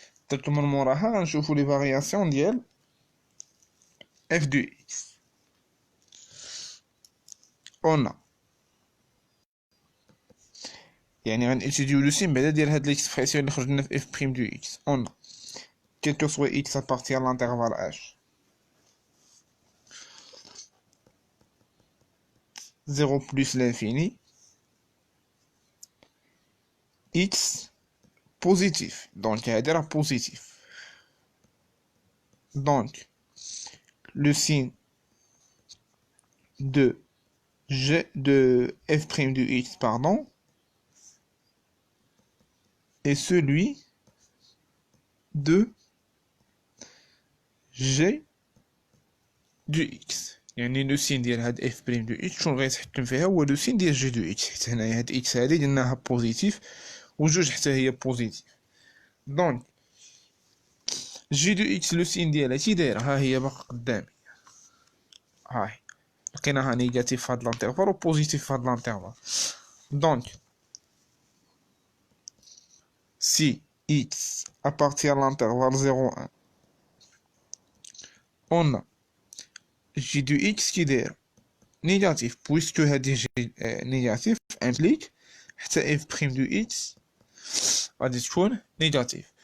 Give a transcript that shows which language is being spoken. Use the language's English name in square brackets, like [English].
[Arabic] درت من موراها غنشوفو لي فارياسيون ديال f de x. on a يعني غنأتيديو لو سين بعدا ديال هاد ليكسبرسيون اللي خرجنا في f prime du x. [French] on a quel que soit x appartient à l'intervalle h 0 plus l'infini x positif, donc [Arabic] هذا راه [French] positif. Donc le signe de f' de x pardon est celui de g du x. [Arabic] يعني لو سين ديال هاد اف بريم دو اكس شنو غيتحكم فيها هو لو سين ديال جي دو اكس، حيت هنايا هاد اكس هادي درناها بوزيتيف وجوج حتى هي بوزيتيف. دونك جي دو اكس لو سين ديالها كي دايره؟ ها هي باقا قدامي، هاي لقيناها نيجاتيف في هاد لانترفال و بوزيتيف في هاد لانترفال. [French] دونك si x appartient à l'intervalle 0,1 on a g de x qui est négatif, puisque هذه g négatif implique حتى f' de x [Arabic] غادي تكون [French] négatif.